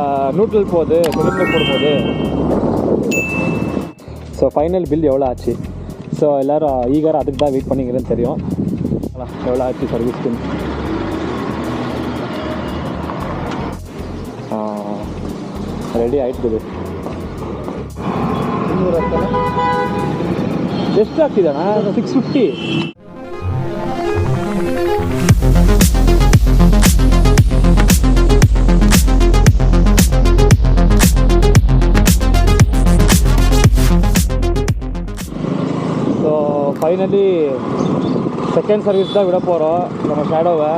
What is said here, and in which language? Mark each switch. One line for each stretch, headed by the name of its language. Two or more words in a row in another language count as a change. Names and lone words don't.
Tamil: நியூட்ரல் போகுது சிலிண்டர் போடும்போது.
English: so final bill
Tamil: எவ்வளோ ஆச்சு. ஸோ எல்லோரும் ஈகராக அதுக்கு தான் வெயிட் பண்ணிக்கிறேன்னு தெரியும். எவ்வளோ ஆச்சு சர்வீஸ்க்கு.
Kannada: ರೆಡಿ ಆಯ್ತದೆ. ಎಷ್ಟು ಆಗ್ತಿದಣ್ಣ? 650.
English: so finally second service
Tamil: தான் விட போகிறோம் நம்ம ஷேடோவை.